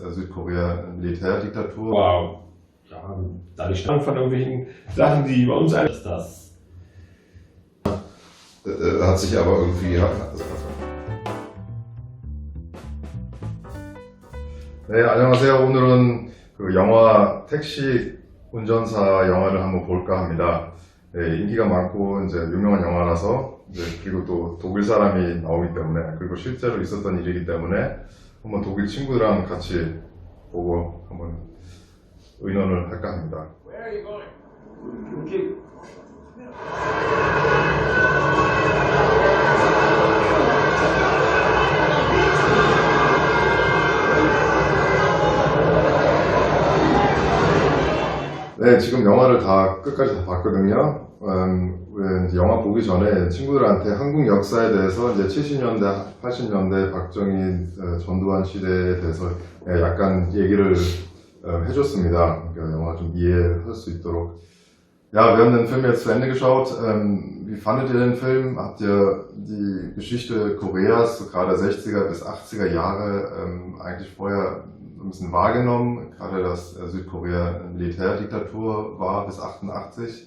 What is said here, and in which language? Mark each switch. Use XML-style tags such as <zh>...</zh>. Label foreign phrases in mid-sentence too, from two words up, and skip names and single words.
<de>Südkorea Militärdiktatur. Aber ja, dadurch stammt von irgendwelchen Sachen, die bei uns alles das. Hat sich aber irgendwie.</de> <ko>네, 안녕하세요. 오늘은 그 영화 택시 운전사 영화를 한번 볼까 합니다. 네, 인기가 많고 이제 유명한 영화라서 이제 그리고 또 독일 사람이 나오기 때문에 그리고 실제로 있었던 일이기 때문에 한번 독일 친구들랑 같이 보고 한번 의논을 할까 합니다.</ko> <en>Where are you going?</en> <ko>네, 지금 영화를 끝까지 다 봤거든요. 이제 영화 보기 전에 친구들한테 한국 역사에 대해서 이제 70년대, 80년대 박정희 전두환 시대에 대해서 약간 얘기를 해줬습니다. 그러니까 영화 좀 이해할 수 있도록.</ko> <de>Ja, wir haben den Film jetzt zu Ende geschaut. Wie fandet ihr den Film? Habt ihr die Geschichte Koreas, so gerade 60er bis 80er Jahre, eigentlich vorher ein bisschen wahrgenommen? Gerade dass Südkorea Militärdiktatur war bis 88.</de>